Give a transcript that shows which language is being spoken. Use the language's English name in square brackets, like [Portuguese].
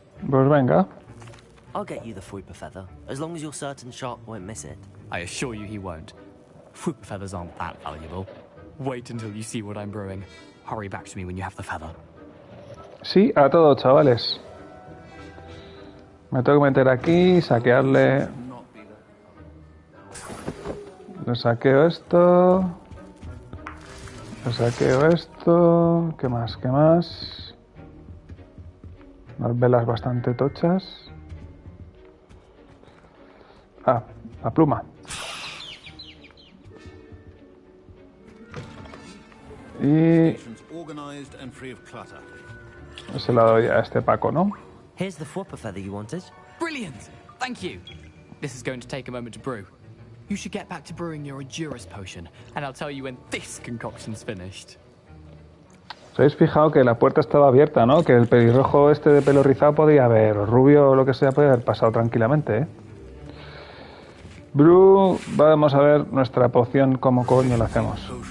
[Spanish] Pues venga. [English] I'll get you the Fwooper feather, as long as you're certain Sharp won't miss it. I assure you he won't. Fwooper feathers aren't that valuable. Wait until you see what I'm brewing. Hurry back to me when you have the feather. [Spanish] Sí, a todo, chavales. Me tengo que meter aquí, saquearle. Le saqueo esto. Le saqueo esto. ¿Qué más? ¿Qué más? Unas velas bastante tochas. Ah, la pluma. Y se la doy a este Paco, ¿no? [English] Here's the Fwooper feather you wanted. Brilliant! Thank you. This is going to take a moment to brew. You should get back to brewing your Edurus potion, and I'll tell you when this concoction's finished. [Spanish] ¿Os habéis fijado que la puerta estaba abierta, no? Que el pelirrojo este de pelo rizado podía haber, o rubio o lo que sea, podía haber pasado tranquilamente, ¿eh? Brew, vamos a ver nuestra poción, cómo coño la hacemos.